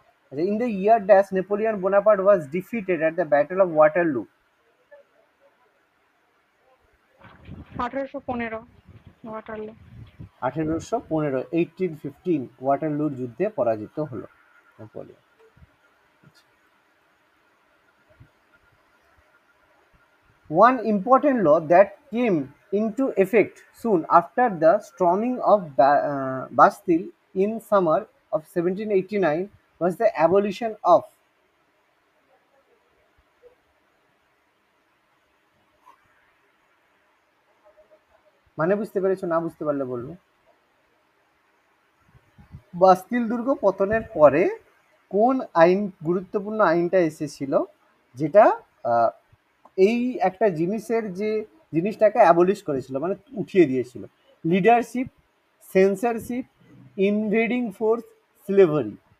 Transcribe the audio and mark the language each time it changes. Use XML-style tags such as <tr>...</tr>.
<en>আচ্ছা, in the year dash Napoleon Bonaparte was defeated at the battle of Waterloo.</en> <bn>1815 Waterloo. 1815, 1815 ওয়াটারলুর যুদ্ধে পরাজিত হলো Napoleon.</bn> <en>One important law that came into effect soon after the storming of Bastille in summer of 1789 was the abolition of,</en> <bn>মানে বুঝতে পেরেছো? না বুঝতে পারলে বলবো। বাস্তিল দুর্গ পতনের পরে কোন আইন, গুরুত্বপূর্ণ আইনটা এসেছিল, যেটা আহ, এই একটা জিনিসের যে জিনিসটাকে অ্যাবলিশ করেছিল, মানে উঠিয়ে দিয়েছিল?</bn> <en>Leadership, censorship, invading force, slavery.</en>